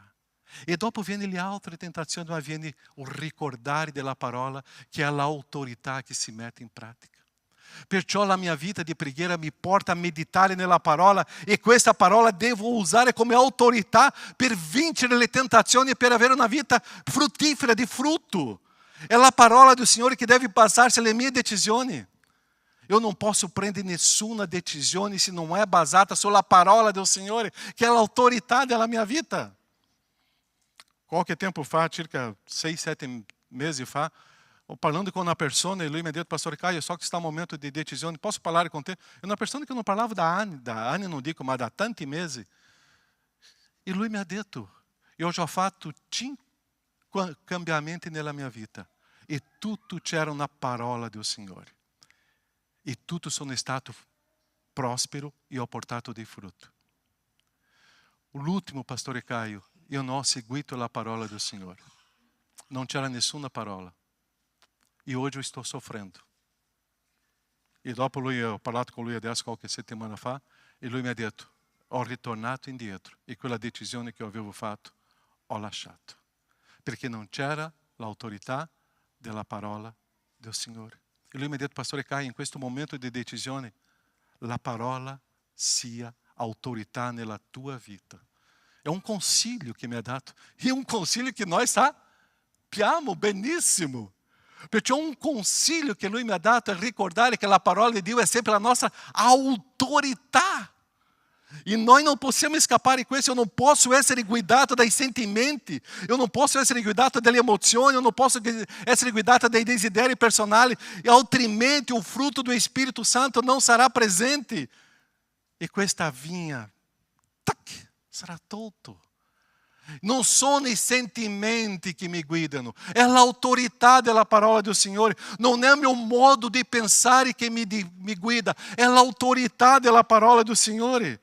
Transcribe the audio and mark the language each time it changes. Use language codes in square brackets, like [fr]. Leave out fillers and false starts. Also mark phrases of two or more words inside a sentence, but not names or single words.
[it] E dopo viene le altre tentazioni, ma viene il ricordare della parola che è l'autorità che si mette in pratica. Perciò la mia vita di preghiera mi porta a meditare nella parola e questa parola devo usare come autorità per vincere le tentazioni e per avere una vita fruttifera, di frutto. È la parola del Signore che deve passarsi alle mie decisioni. [pt] Eu não posso [it] prendere nessuna decisão se não é basata sulla parola do Signore, che è l'autorità della mia vita. Qualche tempo fa, circa 6-7 mesi fa, parlando [pt] com uma pessoa, [it] e lui mi ha detto, [pt] pastor Caio, só que está um momento de decisão, posso falar com te? É uma pessoa que eu não falava da Anne não dico, mas [it] da tanti mesi. E lui mi ha detto, [pt] eu já [it] fatto 5 cambiamenti nella mia vita, e tutto c'era na parola do Signore. E tudo sono stato prospero e ho portato dei frutti. L'ultimo, pastore Caio, io non ho seguito la parola del Signore. Non c'era nessuna parola. [pt] E oggi eu estou sofrendo. [it] E dopo lui, ho parlato con lui adesso qualche settimana fa, e lui mi ha detto, ho ritornato indietro e quella decisione che avevo fatto ho lasciato. Perché non c'era l'autorità della parola del Signore. E lui mi ha detto, pastore Caio, in questo momento di decisione, la parola sia autorità nella tua vita. È un consiglio che mi ha dato. E è un consiglio che noi sappiamo benissimo. Perciò un consiglio che lui mi ha dato è ricordare che la parola di Dio è sempre la nostra autorità. E noi non possiamo scappare di questo. [pt] Eu não posso [it] essere guidato dai sentimenti, [pt] eu não posso [it] essere guidato dalle emozioni, [pt] eu não posso [it] essere guidato dai desideri personali, e altrimenti [pt] o fruto do Espírito Santo não [it] sarà presente. E questa vinha, sarà tolto. Non sono i sentimenti che mi guidano, è l'autorità della parola del Signore. Non è il mio modo di pensare che mi guida, è l'autorità della parola del Signore.